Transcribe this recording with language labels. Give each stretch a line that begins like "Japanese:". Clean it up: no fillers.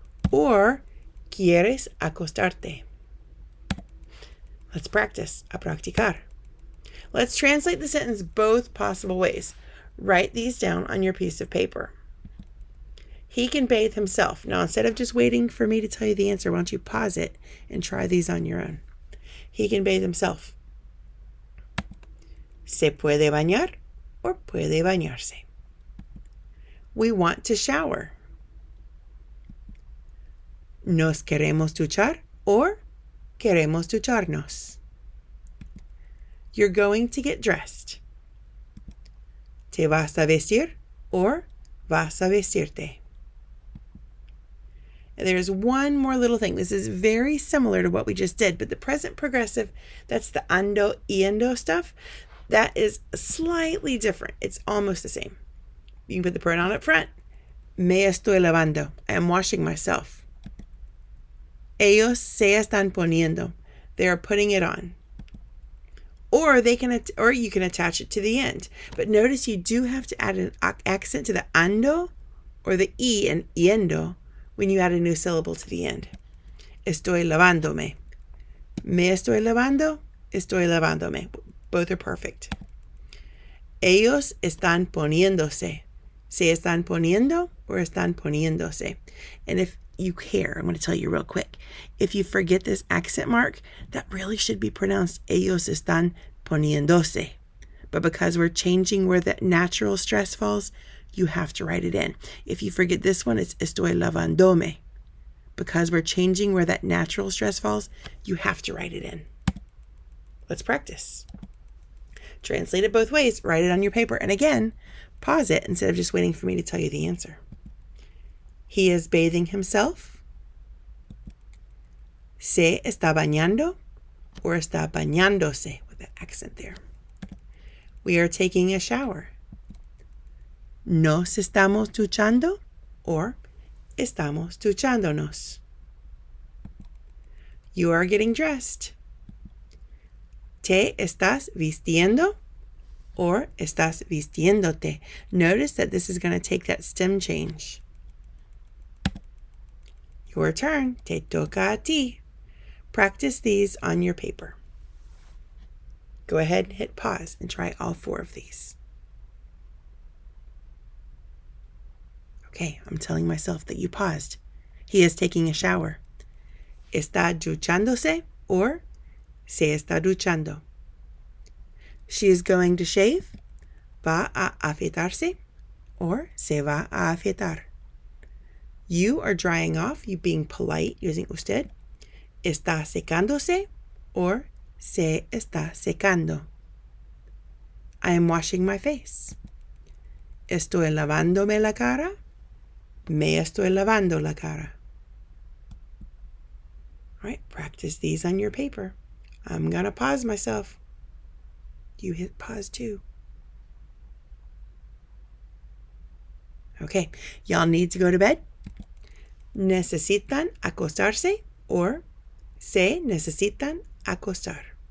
Spanish: Or quieres acostarte.
English: Let's practice.
Spanish: A practicar.
English: Let's translate the sentence both possible ways. Write these down on your piece of paper. He can bathe himself. Now, instead of just waiting for me to tell you the answer, why don't you pause it and try these on your own? He can bathe himself.
Spanish: Se puede bañar or puede bañarse.
English: We want to shower.
Spanish: Nos queremos duchar or queremos ducharnos.
English: You're going to get dressed.
Spanish: ¿Te vas a vestir?
English: Or
Spanish: vas a vestirte.
English: There's one more little thing. This is very similar to what we just did, but the present progressive, that's the ando, yendo stuff, that is slightly different. It's almost the same. You can put the pronoun up front.
Spanish: Me estoy lavando.
English: I am washing myself.
Spanish: Ellos se están poniendo.
English: They are putting it on. Or you can attach it to the end. But notice you do have to add an accent to the ando or the y and yendo when you add a new syllable to the end.
Spanish: Estoy lavándome. Me estoy lavando. Estoy lavándome. Both are perfect. Ellos están poniéndose. Se están poniendo or están poniéndose.
English: And if you care, I'm going to tell you real quick. If you forget this accent mark, that really should be pronounced
Spanish: ellos están poniéndose.
English: But because we're changing where that natural stress falls, you have to write it in. If you forget this one, it's
Spanish: estoy lavándome.
English: Because we're changing where that natural stress falls, you have to write it in. Let's practice. Translate it both ways. Write it on your paper. And again, pause it instead of just waiting for me to tell you the answer. He is bathing himself.
Spanish: Se está bañando or está bañándose
English: with the accent there. We are taking a shower.
Spanish: Nos estamos duchando or estamos duchándonos.
English: You are getting dressed.
Spanish: ¿Te estás vistiendo or estás vistiéndote?
English: Notice that this is going to take that stem change. Your turn.
Spanish: Te toca a ti.
English: Practice these on your paper. Go ahead and hit pause and try all 4 of these. Okay, I'm telling myself that you paused. He is taking a shower.
Spanish: ¿Está duchándose or se está duchando?
English: She is going to shave.
Spanish: ¿Va a afeitarse or se va a afeitar?
English: You are drying off, you being polite using usted.
Spanish: ¿Está secándose or se está secando?
English: I am washing my face.
Spanish: ¿Estoy lavándome la cara? Me estoy lavando la cara.
English: All right, practice these on your paper. I'm going to pause myself. You hit pause too. Okay, y'all need to go to bed.
Spanish: Necesitan acostarse or se necesitan acostar.